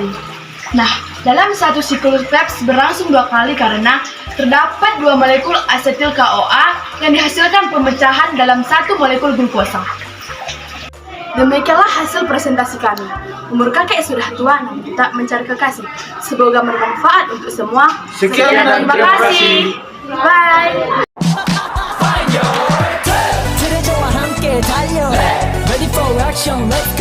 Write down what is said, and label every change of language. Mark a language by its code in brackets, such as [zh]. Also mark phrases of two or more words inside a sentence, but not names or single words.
[id] Nah, dalam satu siklus Krebs berlangsung 2 kali karena terdapat 2 molekul asetil KOA yang dihasilkan pemecahan dalam 1 molekul glukosa. Demikianlah hasil presentasi kami. Umur kakek sudah tua namun tetap mencari kekasih. Semoga bermanfaat untuk semua. Sekian dan terima kasih. Bye. [ko] 들어줘와 함께 달려 [en] Ready for action